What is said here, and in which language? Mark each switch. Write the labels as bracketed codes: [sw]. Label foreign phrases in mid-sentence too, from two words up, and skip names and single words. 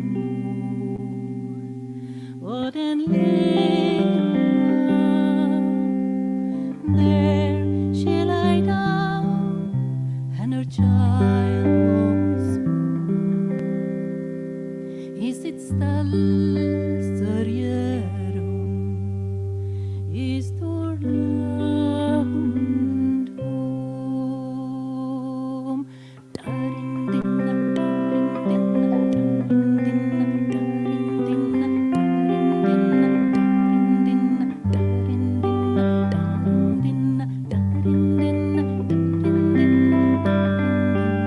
[en] what and lay there she lay down, and her child was born. [sv] I sitt stall sörjer hon, i stor lönndom. Darin-dinna, darin-dinna, darin-dinna, darin-dinna, darin-dinna, darin-dinna, darin-dinna, darin-dinna, darin-dinna, darin-dinna, darin-dinna.